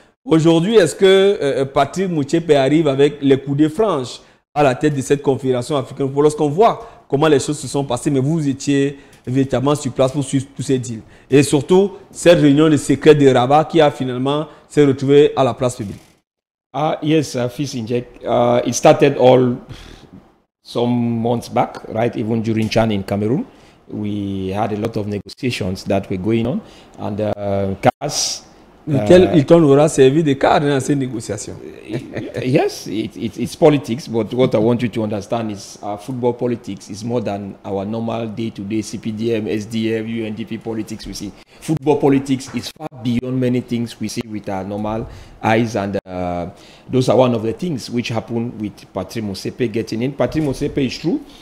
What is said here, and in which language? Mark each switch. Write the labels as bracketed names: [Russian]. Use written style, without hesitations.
[French] Aujourd'hui, est-ce que Patrick Motsepe arrive avec les coudées franches à la tête de cette Confédération africaine? Lorsqu'on voit comment les choses se sont passées, mais vous étiez véritablement sur place pour suivre tous ces deals. Et surtout, cette réunion de secret de Rabat qui a finalement s'est retrouvée à la place publique. [English] Yes, Fils Inject. It started all some months back, right? Even during Chan in Cameroon, we had a lot of negotiations that were going on. And CAS... [French] Hilton aura servi de cadre dans ces négociations. [English] Yes, it's politics, but what I want you to understand is football politics is more than our normal day-to-day CPDM, SDF, UNDP politics we see. Football politics is far beyond many things we see with our normal eyes, and those are one of the things which happen with Patrick Motsepe getting in. Patrick Motsepe is true.